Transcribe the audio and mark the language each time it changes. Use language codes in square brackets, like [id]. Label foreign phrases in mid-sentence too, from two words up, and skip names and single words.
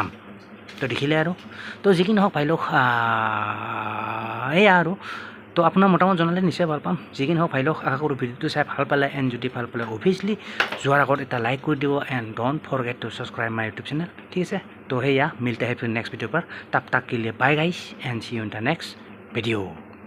[as] তো দেখিলে আৰু। তো যি কি নহওক ভাই লওক, এয়া আৰু। তো আপোনাৰ মতামত জনালে নিশ্চয় ভাল পাম। যি কি নহওক ভাই লওক, আশা কৰোঁ ভিডিঅ'টো চাই ভাল পালে, এণ্ড যদি ভাল পালে অভিয়াছলি যোৱাৰ আগত এটা লাইক কৰি দিব, [en] and don't forget to subscribe my YouTube channel, [as] ঠিক আছে? তো সেয়া [hi] मिलते हैं फिर [en] next video' [hi] पर, तब तक के लिए [en] bye guys and see you in the next video.